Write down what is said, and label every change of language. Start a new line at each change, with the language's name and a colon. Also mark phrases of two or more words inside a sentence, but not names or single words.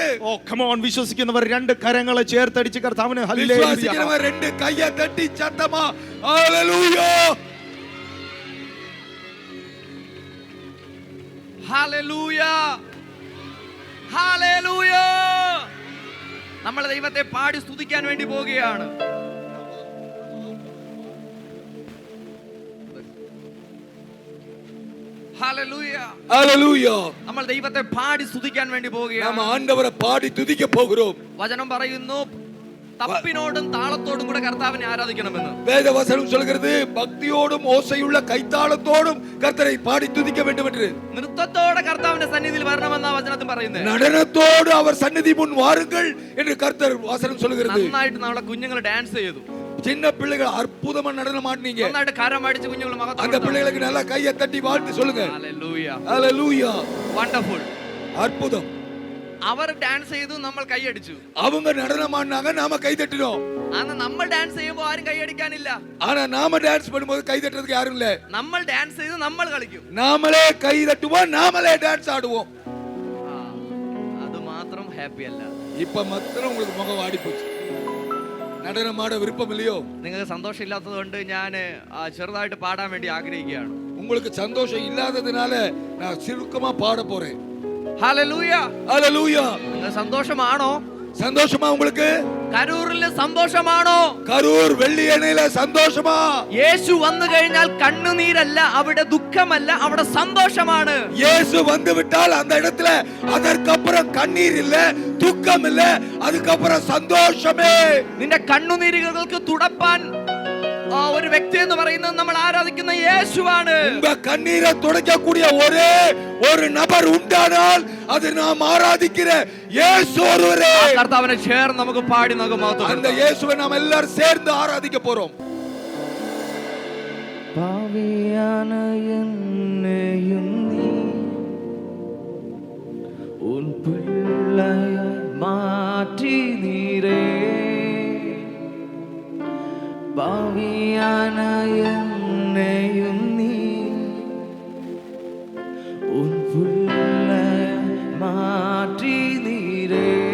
English: Oh come on,
Malayalam: വിശ്വസിക്കുന്നവർ രണ്ട് കരങ്ങളെ ചേർത്തടിച്ച് കർത്താവിനെ ഹല്ലേലൂയ.
Tamil: விசுவாசிக்கிறவங்க ரெண்டு கையை தட்டி சத்தமா ஹல்லேலூயா,
Malayalam: ഹല്ലേലൂയ, ഹല്ലേലൂയ. നമ്മൾ ദൈവത്തെ പാടി സ്തുതിക്കാൻ വേണ്ടി പോവുകയാണ്. ഹല്ലേലൂയ,
Tamil: ஹல்லேலூயா.
Malayalam: നമ്മൾ ദൈവത്തെ പാടി സ്തുതിക്കാൻ വേണ്ടി
Tamil: நாம
Malayalam: പോവുകയാണ്.
Tamil: ஆண்டவரை பாடி துதிக்க போகிறோம்.
Malayalam: വചനം പറയുന്നു തപ്പിനോടും താളത്തോടും കൂടെ കർത്താവിനെ ആരാധിക്കണമെന്ന്.
Tamil: வேத வசனம் சொல்கிறது பக்தியோடும் ஓசையுள்ள கைத்தாளத்தோடும் கர்த்தரை பாடி துதிக்க வேண்டும் என்று.
Malayalam: നൃത്തത്തോടെ കർത്താവിന്റെ സന്നിധിയിൽ വരണമെന്നാ വചനത്തിൽ പറയുന്നത്.
Tamil: நடனத்தோடு அவர் சந்நிதி முன் வாருங்கள் என்று கர்த்தர் வசனம் சொல்கிறது.
Malayalam: നന്നായിട്ട് നമ്മളെ കുഞ്ഞുങ്ങൾ ഡാൻസ് ചെയ്തു,
Tamil: சின்ன பிள்ளைகள் அற்புதமா நடனம் ஆடுனீங்க.
Malayalam: നന്നായിട്ട് കരം അടിച്ച് കുഞ്ഞുങ്ങൾ
Tamil: அந்த பிள்ளைகளுக்கு நல்லா கையை தட்டி வாழ்த்து சொல்லுங்க.
Malayalam: ഹല്ലേലൂയ,
Tamil: ஹல்லேலூயா.
Malayalam: വണ്ടർഫുൾ.
Tamil: அற்புதம்.
Malayalam: അവർ ഡാൻസ് ചെയ്തു, നമ്മൾ കൈയടിച്ചു.
Tamil: அவங்க நடனம் ஆடினாங்க, நாம கை தட்டினோம்.
Malayalam: ആனா നമ്മൾ ഡാൻസ് ചെയ്യുമ്പോൾ ആരും കൈയടിക്കാനില്ല.
Tamil: ஆனா நாம டான்ஸ் பண்ணும்போது கை தட்டுறதுக்கு யாரும் இல்ல.
Malayalam: നമ്മൾ ഡാൻസ് ചെയ്ത് നമ്മൾ കളിക്കും.
Tamil: நாமளே கை தட்டுவோம், நாமளே டான்ஸ் ஆடுவோம்.
Malayalam: അത് മാത്രം ഹാപ്പി അല്ല.
Tamil: இப்ப மாத்திரம் உங்களுக்கு முகம் வாடி போச்சு. நடனம் ஆட விருப்பம் இல்லையோ?
Malayalam: നിങ്ങൾക്ക് സന്തോഷം ഇല്ലാത്തത് കൊണ്ട് ഞാൻ ചെറുതായിട്ട് പാടാൻ വേണ്ടി ആഗ്രഹിക്കുകയാണ്.
Tamil: உங்களுக்கு சந்தோஷம் இல்லாததுனால நான் சுருக்கமா பாட போறேன்.
Malayalam: ഹല്ലേലൂയ,
Tamil: ஹல்லேலூயா.
Malayalam: നിങ്ങൾക്ക് സന്തോഷമാണോ?
Tamil: சந்தோஷமா உங்களுக்கு?
Malayalam: കരൂരിൽ സന്തോഷമാണോ?
Tamil: கரூர் வெள்ளியணையில சந்தோஷமா?
Malayalam: യേശു വന്നു കഴിഞ്ഞാൽ കണ്ണുനീരല്ല, അവിടെ ദുഃഖമല്ല, അവിടെ സന്തോഷമാണ്.
Tamil: இயேசு வந்து விட்டால் அந்த இடத்துல அதற்கப்புறம் கண்ணீர் இல்ல, துக்கம் இல்ல, அதுக்கப்புறம் சந்தோஷமே.
Malayalam: നിന്റെ കണ്ണുനീരുകൾക്ക് തുടപ്പാൻ ഒരു വ്യക്തി എന്ന് പറയുന്നത് നമ്മൾ ആരാധിക്കുന്ന യേശുവാണ്.
Tamil: உங்க கண்ணீரை துடைக்கக்கூடிய ஒரே ஒரு நபர் உண்டானால் அது நாம் ஆராதிக்கிற இயேசு ஒருவரே.
Malayalam: കർത്താവിനെ ചേർന്ന് നമുക്ക് പാടി നമുക്ക്
Tamil: அந்த இயேசுவை நாம் எல்லாரும் சேர்ந்து ஆராதிக்க போறோம். പാവിயான என்னையும் நீ உன் பிள்ளையாய் மாற்றினீரே. பாவியான என்னையும் நீ உன் பிள்ளையாய் மாற்றினீரே.